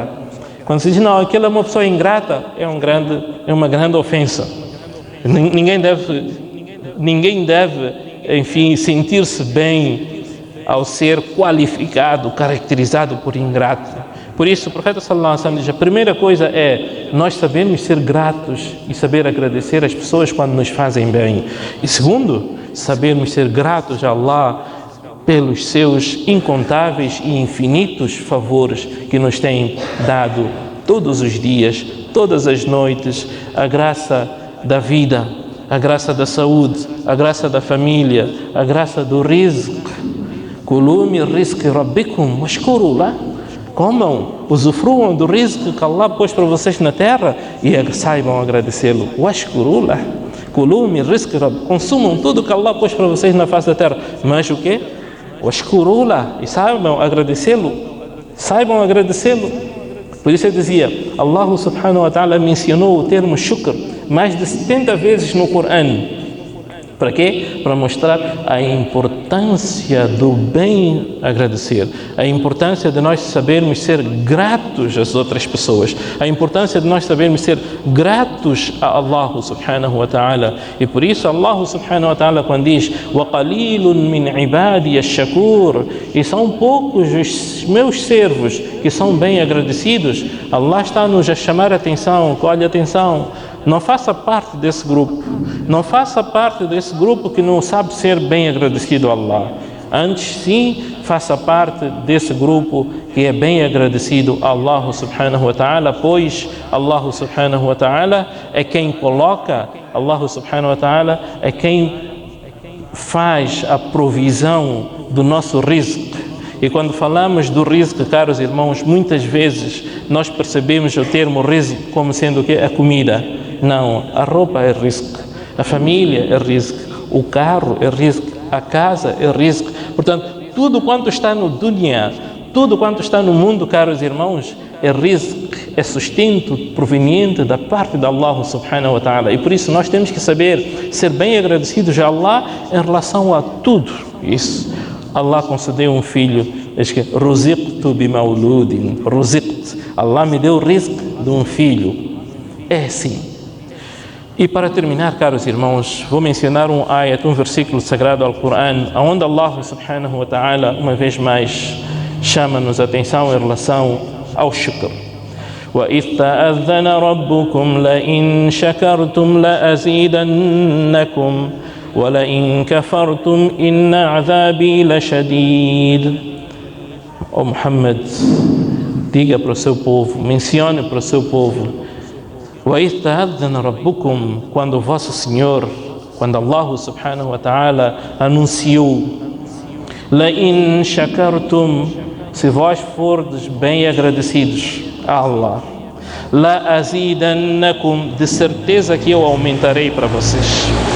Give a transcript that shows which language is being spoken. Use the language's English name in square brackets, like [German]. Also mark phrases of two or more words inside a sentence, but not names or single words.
[Portuguese] Quando se diz não, aquele é uma pessoa ingrata, é uma grande ofensa. Ninguém deve, enfim, sentir-se bem ao ser qualificado, caracterizado por ingrato. Por isso, o profeta [Arabic] صلى الله عليه وسلم [Portuguese] diz, a primeira coisa é nós sabermos ser gratos e saber agradecer as pessoas quando nos fazem bem. E segundo, sabermos ser gratos a Allah pelos seus incontáveis e infinitos favores que nos tem dado todos os dias, todas as noites, a graça da vida, a graça da saúde, a graça da família, a graça do rizq. [Arabic] كلوا من رزق ربكم واشكروا له. [Portuguese] Comam, usufruam do rizq que Allah pôs para vocês na terra e saibam agradecê-lo. [Arabic] واشكروا له. كلوا من رزق ربكم. [Portuguese] Consumam tudo que Allah pôs para vocês na face da terra. Mas o quê? [Arabic] واشكروا له. [Portuguese] E saibam agradecê-lo. Saibam agradecê-lo. Por isso eu dizia, Allah [Arabic] سبحانه وتعالى [Portuguese] mencionou o termo shukr mais de 70 vezes no Corão. Para quê? Para mostrar a importância do bem agradecer, a importância de nós sabermos ser gratos às outras pessoas, a importância de nós sabermos ser gratos a Allah [Arabic] سبحانه وتعالى. [Portuguese] E por isso Allah [Arabic] سبحانه وتعالى [Portuguese] quando diz [Arabic] وَقَلِيلٌ مِّنْ عِبَادِيَ الشَّكُورِ, [Portuguese] e são poucos os meus servos que são bem agradecidos, Allah está-nos a chamar a atenção, olha atenção, não faça parte desse grupo, não faça parte desse grupo que não sabe ser bem agradecido a Allah. Antes sim, faça parte desse grupo que é bem agradecido a Allah [Arabic] سبحانه وتعالى, [Portuguese] pois Allah [Arabic] سبحانه وتعالى [Portuguese] é quem coloca, Allah [Arabic] سبحانه وتعالى [Portuguese] é quem faz a provisão do nosso rizq. E quando falamos do rizq, caros irmãos, muitas vezes nós percebemos o termo rizq como sendo o quê? A comida. Não, a roupa é rizq, a família é rizq, o carro é rizq, a casa é rizq. Portanto, tudo quanto está no dunya, tudo quanto está no mundo, caros irmãos, é rizq, é sustento proveniente da parte de Allah [Arabic] سبحانه وتعالى. [Portuguese] E por isso nós temos que saber ser bem agradecidos a Allah em relação a tudo isso. Allah concedeu um filho, diz que [Arabic] رزقت بمولود, [Portuguese] ruziqt, Allah me deu o rizq de um filho. É assim. E para terminar, caros irmãos, vou mencionar um ayat, um versículo sagrado ao Corão, onde Allah [Arabic] سبحانه وتعالى, [Portuguese] uma vez mais, chama-nos a atenção em relação ao shukr. [Arabic] وَإِذْ تَأَذَّنَ رَبُّكُمْ لَإِنْ شَكَرْتُمْ لَأَزِيدَنَّكُمْ وَلَئِنْ كَفَرْتُمْ إِنَّ عَذَابِي لَشَدِيدٌ. [Portuguese] Ó Muhammad, diga para o seu povo, mencione para o seu povo, [Arabic] وَإِذْ تَأَذَّنَ رَبُّكُمْ, [Portuguese] quando o vosso Senhor, quando Allah [Arabic] سبحانه وتعالى [Portuguese] anunciou, [Arabic] لَإِنْ شَكَرْتُمْ, [Portuguese] se vós fordes bem agradecidos a Allah, لَأَزِيدَنَّكُمْ, de certeza que eu aumentarei para vocês.